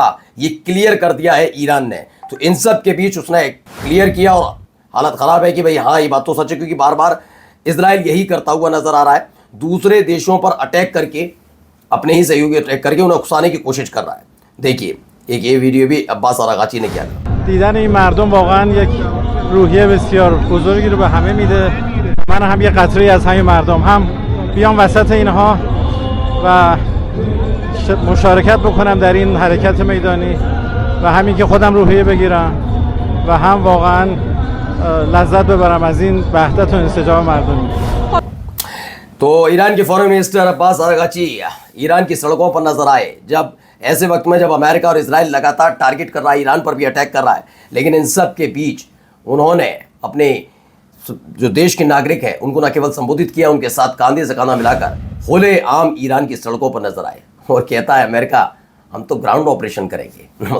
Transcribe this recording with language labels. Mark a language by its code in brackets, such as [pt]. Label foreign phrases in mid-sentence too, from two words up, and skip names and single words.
[hi] ये क्लियर कर दिया है ईरान ने। तो इन सब के बीच उसने क्लियर किया और हालत ख़राब है कि भाई हाँ ये बात तो सच है, क्योंकि बार बार इजराइल यही करता हुआ नजर आ रहा है, दूसरे देशों पर अटैक करके, अपने ही सहयोगी अटैक करके उन्हें उकसाने की कोशिश कर रहा है। देखिए एक ये वीडियो भी अब्बास आरागाची ने किया। [fa] دیدن این مردم واقعا یک روحیه بسیار بزرگی رو به همه میده. من هم یه قطره از همین مردم هم بیام وسط اینها و مشارکت بکنم در این حرکت میدانی و همین که خودم روحیه بگیرم و هم واقعا لذت ببرم از این وحدت و انسجام مردمی. [hi] तो ईरान के [en] foreign minister [hi] अब्बास अरागची ईरान की सड़कों पर नजर आए जब ऐसे वक्त में जब अमेरिका और इजराइल लगातार टारगेट कर रहा है, ईरान पर भी अटैक कर रहा है, लेकिन इन सब के बीच उन्होंने अपने जो देश के नागरिक हैं उनको न केवल संबोधित किया, उनके साथ कंधे से कंधा मिलाकर खुले आम ईरान की सड़कों पर नजर आए और कहता है अमेरिका हम तो [en] ground operation [hi] करेंगे।